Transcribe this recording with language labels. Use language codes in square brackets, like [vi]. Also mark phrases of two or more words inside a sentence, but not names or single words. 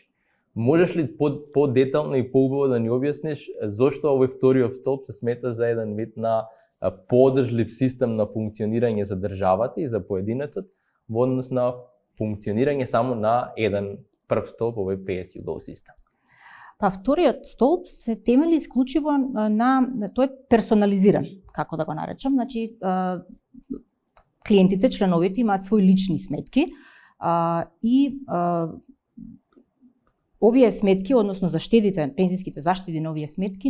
[mk] Можеш ли по-детално и поубаво да ни објасниш зошто овој вториот столб се смета за еден вид на подржлив систем на функционирање за државата и за поединецот во однос на функционирање само на еден прв столб, овој [en] pay as you go [mk] систем? Вториот столб се темели исклучиво тој е персонализиран, како да го наречам. Значи, клиентите, членовите имаат свои лични сметки и овие сметки, односно заштедите, пензиските заштеди на овие сметки